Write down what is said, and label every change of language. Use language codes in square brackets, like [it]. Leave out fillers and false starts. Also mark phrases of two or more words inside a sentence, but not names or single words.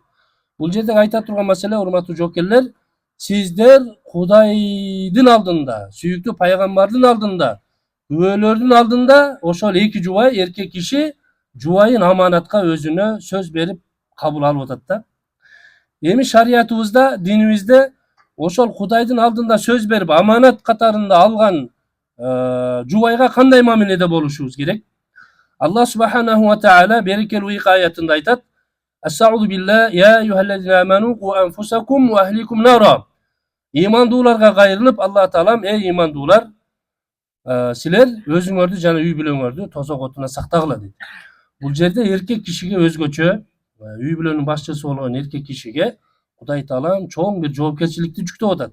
[ky] Бул жерде айта турган маселе, урматтуу жоокерлер, сиздер Кудайдын алдында, сүйүктүү пайгамбардын алдында, күбөлөрдүн алдында ошол эки жубай, эркек киши жубайын аманатка өзүнө сөз берип кабыл алып атат да. Эми шариятыбызда, динибизде ошол Кудайдын алдында сөз берип аманат катарында алган жубайга кандай мамиледе болушубуз керек? [ar] الله سبحانه وتعالى [ky] берекелүү ик аятында айтат: [ar] "أستغفر الله يا أيها الذين آمنوا قوا أنفسكم وأهليكم نارا." [ky] Имандууларга кайрылып, Аллах таалам: "Эй имандуулар, силер өзүңөрдү жана үй бүлөңөрдү тозок отуна сактагыла" дейт. Бул жерде эркек кишиге өзгөчө, үй бүлөнүн башчысы болгон эркек кишиге Кудай таалам чоң бир жоопкерчиликти жүктөп атат.